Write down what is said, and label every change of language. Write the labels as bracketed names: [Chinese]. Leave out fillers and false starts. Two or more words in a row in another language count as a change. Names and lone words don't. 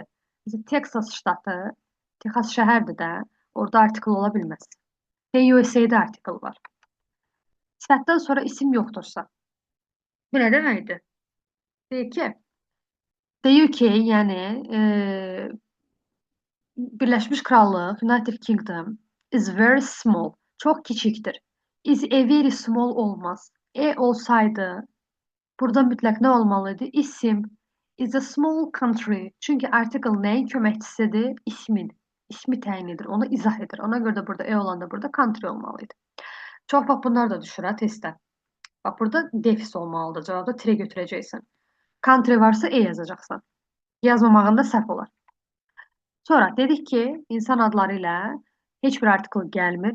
[Azerbaijani] Mesela Texas ştatı, Texas şəhərdir də, orada artikl ola bilməz. USA'da artikl var. Sifətdən sonra isim yoxdursa. Bu nə deməkdir? Deyək ki, [English] the UK, [Azerbaijani] yəni Birləşmiş Krallıq, [English] United Kingdom is very small. [Azerbaijani] Çox kiçikdir. [English] Is a very small olmaz. [Azerbaijani] Olsaydı, burada mütləq nə olmalıydı? İsim. [English] Is a small country. [Azerbaijani] Çünki article nəyin köməkçisidir? İsmin. İsmi təyin edir, onu izah edir. Ona görə də burada olanda burada country olmalıydı. Çox vaxt bunlar da düşür testdə. Bax, burada defis olmalıdır. Cavabda tire götürəcəksən. Country varsa yazacaqsan. Yazmamağında səhv olar. Sonra dedik ki, insan adları ilə heç bir artikl gəlmir.